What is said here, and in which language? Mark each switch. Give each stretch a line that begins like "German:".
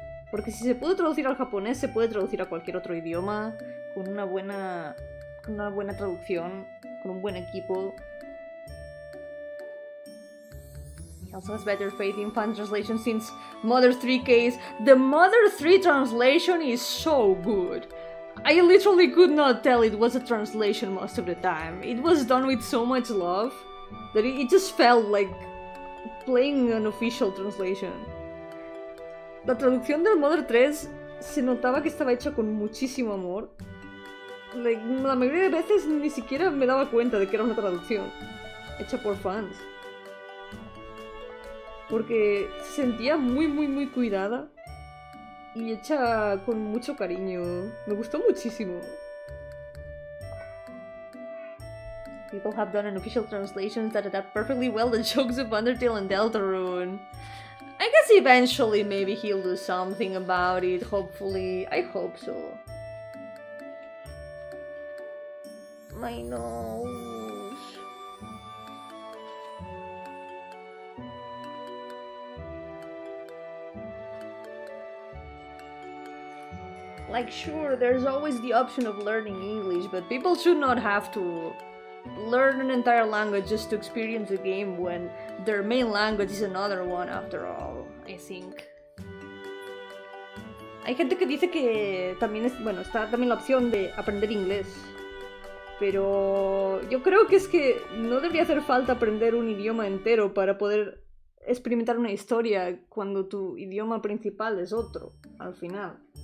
Spanish: Porque si se puede traducir al japonés, se puede traducir a cualquier otro idioma con una buena traducción, con un buen equipo.
English: He also has better faith in fan translation since Mother 3K's. The Mother 3 translation is so good. I literally could not tell it was a translation most of the time. It was done with so much love that it just felt like playing an official translation.
Spanish: La traducción del Mother 3 se notaba que estaba hecha con muchísimo amor. La mayoría de veces ni siquiera me daba cuenta de que era una traducción hecha por fans. Porque se sentía muy cuidada y hecha con mucho cariño. Me gustó muchísimo.
English: People have done unofficial translations that adapt perfectly well the jokes of Undertale and Deltarune. I guess eventually maybe he'll do something about it, hopefully. I hope so. My nose. Like, sure, there's always the option of learning English, but people should not have to learn an entire language just to experience a game when their main language is another one after all, I think.
Spanish: Hay gente que dice que también está también la opción de aprender inglés. Pero yo creo que es que no debería hacer falta aprender un idioma entero para poder experimentar una historia cuando tu idioma principal es otro, al final.